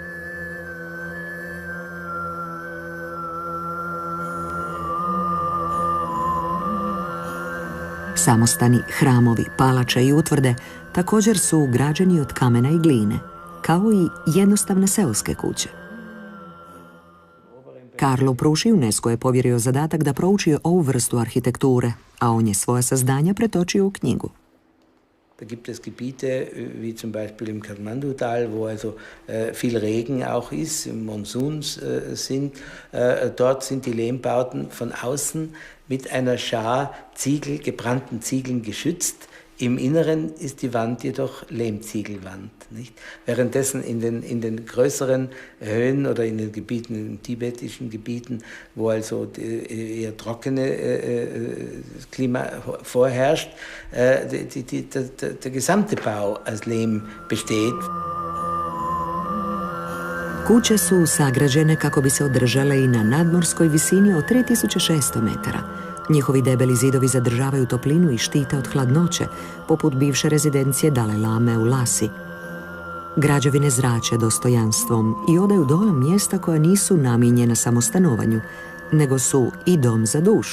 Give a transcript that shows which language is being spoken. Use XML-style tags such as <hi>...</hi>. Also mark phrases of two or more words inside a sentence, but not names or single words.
<hr>Samostani, hramovi, palače i utvrde također su građeni od kamena i gline, kao i jednostavne seoske kuće. Karlo Pruši UNESCO je povjerio zadatak da prouči ovu vrstu arhitekture, a on je svoja saznanja pretočio u knjigu.</hr> <de>Da gibt es Gebiete, wie zum Beispiel im Kathmandu-Tal, wo also viel Regen auch ist, Monsuns sind. Dort sind die Lehmbauten von außen mit einer Schar Ziegel, gebrannten Ziegeln geschützt. Im Inneren ist die Wand jedoch Lehmziegelwand. Nicht? Währenddessen in den größeren Höhen oder in den Gebieten, in den tibetischen Gebieten, wo also eher trockene Klima vorherrscht, der gesamte Bau aus Lehm besteht.</de> <hr>Kuće su sagrađene kako bi se održale i na nadmorskoj visini od 3600 metara. Njihovi debeli zidovi zadržavaju toplinu i štite od hladnoće, poput bivše rezidencije Dalaj Lame u Lasi. Građevine zrače dostojanstvom i odaju dojam mjesta koja nisu namijenjena samo stanovanju, nego su i dom za dušu.</hr>